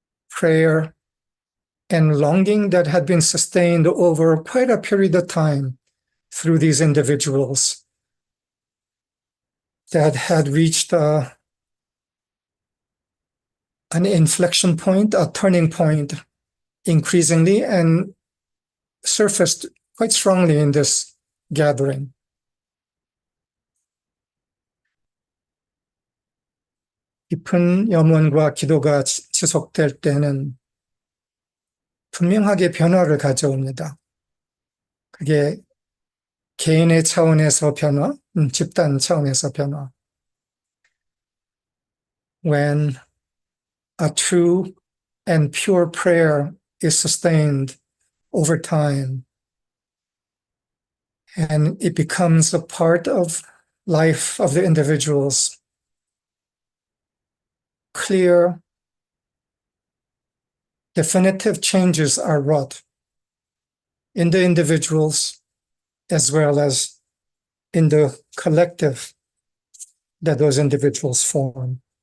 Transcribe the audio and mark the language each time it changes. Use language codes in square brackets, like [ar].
[en] prayer and longing that had been sustained over quite a period of time through these individuals that had reached an inflection point, a turning point, increasingly, and surfaced quite strongly in this gathering. [ko] 깊은 염원과 기도가 지속될 때는 분명하게 변화를 가져옵니다. 그게 개인의 차원에서 변화, 집단 차원에서 변화. [en] When a true and pure prayer is sustained over time, and it becomes a part of life of the individuals, clear, definitive changes are wrought in the individuals as well as in the collective that those individuals form.